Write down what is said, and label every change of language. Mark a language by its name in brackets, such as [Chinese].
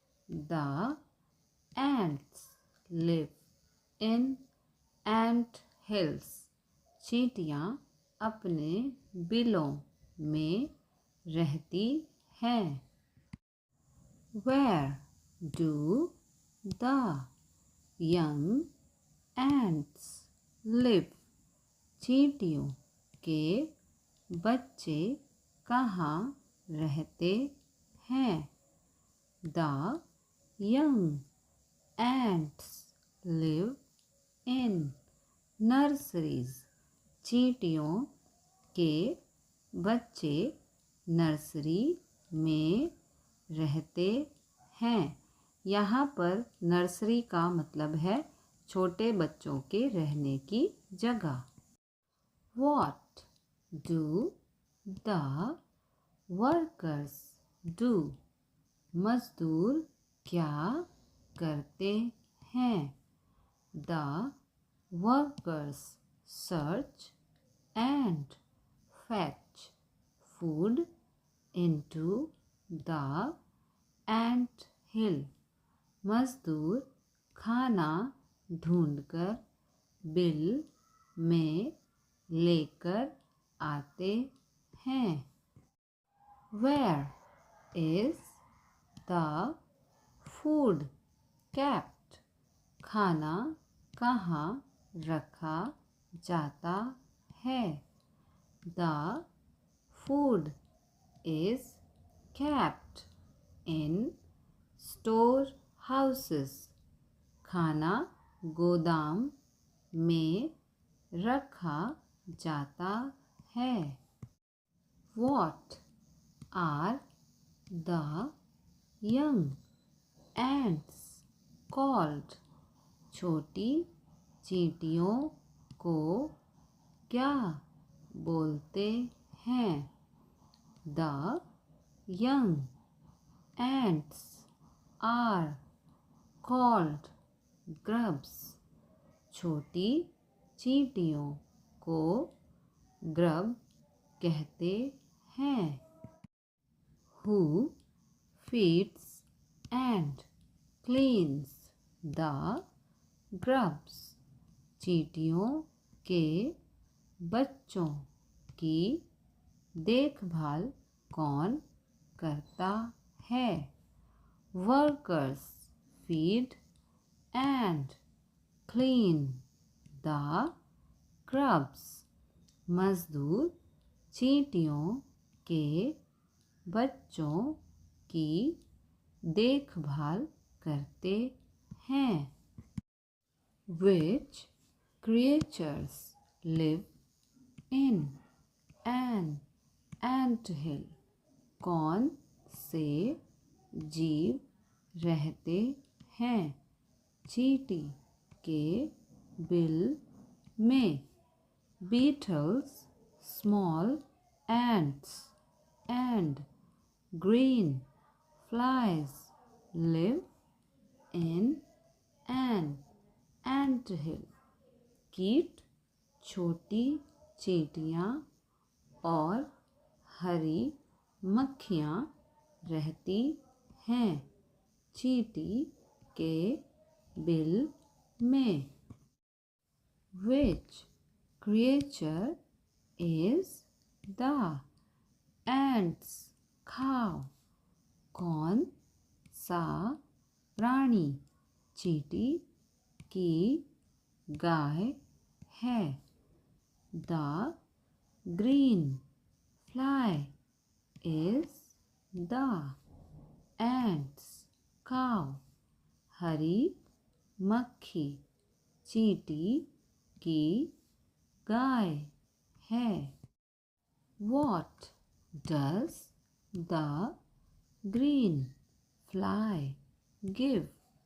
[English] The ants live in ant hills. [Hindi] चींटियाँ अपने बिलों में रहती हैं. [English] Where do the young ants live? [Hindi] चींटियों के बच्चे कहाँ रहते हैं? [English] The young ants live in nurseries. [Hindi] चींटियों के बच्चे नर्सरी में रहते हैं. यहाँ पर नर्सरी का मतलब है छोटे बच्चों के रहने की जगह. [English] What do the workers do? [Hindi] मजदूर क्या करते हैं। [English] The workers search and fetch food into the ant hill. [Hindi] मजदूर खाना ढूंढकर बिल में लेकर आते हैं। [English] Where is the food kept? [Hindi] खाना कहाँ रखा जाता है? [English] The food is kept in storehouses. [Hindi] खाना गोदाम में रखा जाता है। [English] What are the young ants called? [Hindi] छोटी चींटियों को क्या बोलते हैं? [English] The young ants are called grubs. [Hindi] छोटी चींटियों को ग्रब कहते हैं। [English] Who feeds and cleans the grubs? [Hindi] चींटियों के बच्चों की देखभाल कौन करता है? [English] Workers feed and clean the grubs. [Hindi] मजदूर चींटियों के बच्चों की देखभाल करते हैं। [English] Which creatures live in an anthill? [Hindi] कौन से जीव रहते हैं चींटी के बिल में? [English] Beetles, small ants and green flies live in an anthill. [Hindi] कीट, छोटी चींटियाँ और हरी मक्खियाँ रहती हैं चींटी के बिल में। [English] Which creature is the ant's cow? [Hindi] कौन सा प्राणी चींटी की गाय है? [English] The green fly is the ant's cow. [Hindi] हरी मक्खी चींटी की गाय है। [English] What does the green fly give?